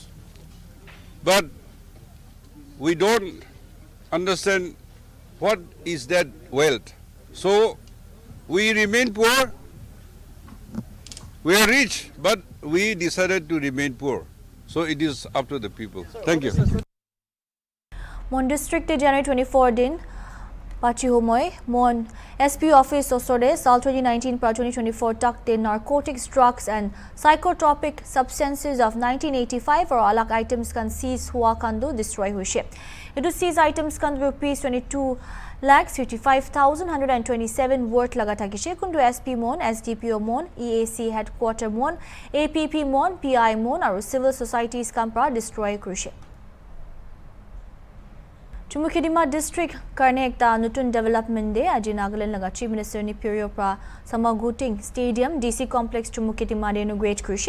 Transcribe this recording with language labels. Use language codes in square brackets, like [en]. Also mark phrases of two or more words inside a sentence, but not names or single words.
[en] But we don't understand what is that wealth. So we remain poor. We are rich, but we decided to remain poor. So it is up to the people. Thank you. [nag] Mon district January 24 din Pachi Homoy Mon SP office osore Sal 2019 pra 2024 tak de [en] narcotics, drugs and psychotropic substances of 1985 [nag] or alak items can seize hua kandu destroy huishe. Edu seize items kan rupees 22,55,127 worth laga thakishe kundu SP Mon, SDPO Mon, EAC headquarter Mon, APP Mon, PI Mon aru [en] civil societies [nag] kan pra destroy kurishe. Chumukedima district karne ekta nutun development de aji Nagaland laga [en] Chief Minister [nag] ni period pra Samaguting Stadium DC complex Chumukedima de inaugurate kurishe.